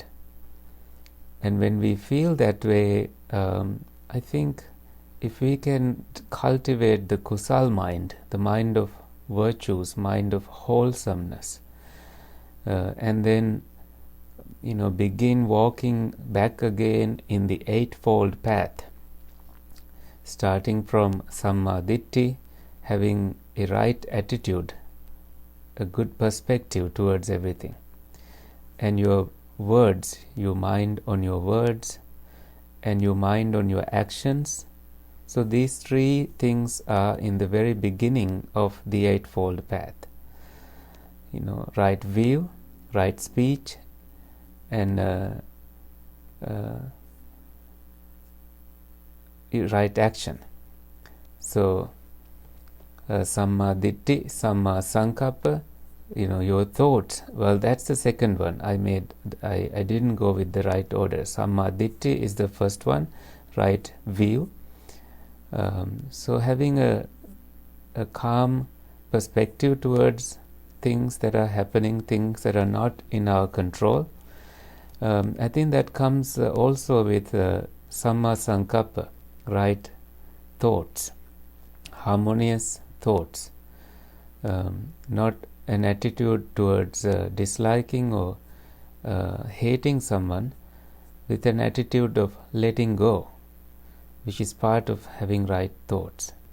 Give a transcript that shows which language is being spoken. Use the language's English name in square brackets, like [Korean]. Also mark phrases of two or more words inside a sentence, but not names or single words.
[English] And when we feel that way, I think if we can cultivate the kusal mind, the mind of virtues, mind of wholesomeness, and then begin walking back again in the eightfold path, starting from [Pali] samma ditthi, [English] having a right attitude, a good perspective towards everything, and your words, you mind on your words, and you mind on your actions. So these three things are in the very beginning of the eightfold path. Right view, right speech, and right action. [Pali] So samma ditthi, samma sankappa, [English] your thoughts. Well, that's the second one. I didn't go with the right order. [Pali] Samma ditthi [English] is the first one, right view. So having a calm perspective towards things that are happening, things that are not in our control. I think that comes also with [Pali] samma sankappa, [English] right thoughts, harmonious thoughts, not an attitude towards disliking or hating someone, with an attitude of letting go, which is part of having right thoughts.